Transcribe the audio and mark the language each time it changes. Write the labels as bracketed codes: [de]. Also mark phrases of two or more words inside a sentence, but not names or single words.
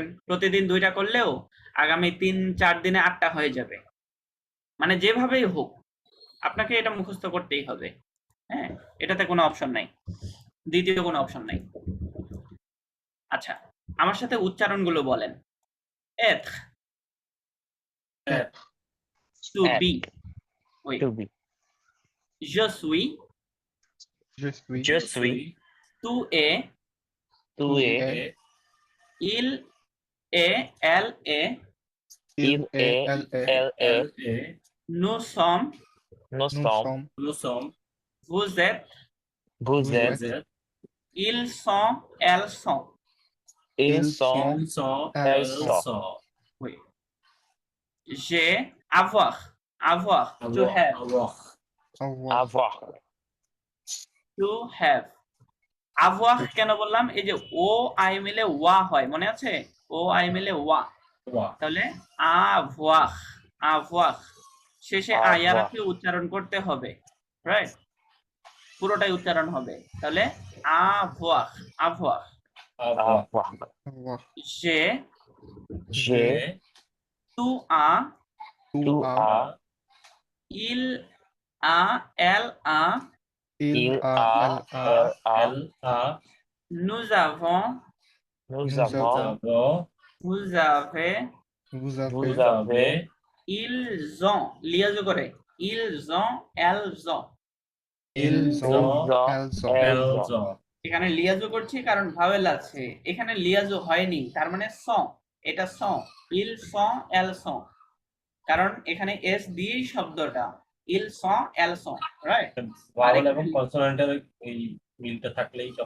[bn] প্রতিদিন 2টা করলেও আগামী 3-4 দিনে 8টা হয়ে যাবে। মানে যেভাবেই হোক আপনাকে এটা মুখস্থ করতেই হবে, হ্যাঁ, এটাতে কোনো অপশন নাই, দ্বিতীয় কোনো অপশন নাই। আচ্ছা, আমার সাথে উচ্চারণগুলো বলেন। [fr] être, to Être, [en] be, oui, to be, [fr] je suis, Je suis. Je suis. Tu es. Tu Tu es. es. Il est. Elle est. Il est. Elle est. Elle est. L A Nous sommes. Nous Nous sommes. sommes. nous sommes Vous êtes. Vous Vous êtes. vous êtes Ils sont. Elles sont. Ils Ils sont. ils sont elles elles sont. sont Oui. J'ai. Avoir. Avoir. To avoir [en] have. [fr] avoir avoir. Avoir. [en] To have. [bn] avoir কেন বললাম? এই যে ও আই মিলে ওয়া হয়, মনে আছে? ও আই মিলে ওয়া, [fr] avoir [bn] তাহলে avoir. avoir শেষে আয়ার [fr] Avoir. [bn] কে উচ্চারণ করতে হবে, রাইট? পুরোটাই উচ্চারণ হবে, তাহলে avoir. avoir. [fr] avoir Avoir. Avoir. j'ai. J'ai. tu as. Tu Tu as. as. il a. elle a. Il Il a. a. Elle a. Elle a. elle a nous avons. Nous Nous avons. avons vous avez. Vous Vous avez. vous avez ils ont. [bn] লিয়াজো করে [fr] ils ont. elles ont. Ils ils ont. ont Elles ont. elles ont [bn] এখানে লিয়াজো করছি কারণ ভাওয়েল আছে, এখানে লিয়াজো হয়নি, তার মানে স, এটা স। [fr] ils sont elles sont, [bn] কারণ এখানে এস দিয়েই শব্দটা [fr] ils sont elles sont, [bn] রাইট? ভাওয়েল এবং কনসোনেন্টের এই মিলটা থাকলেই তখন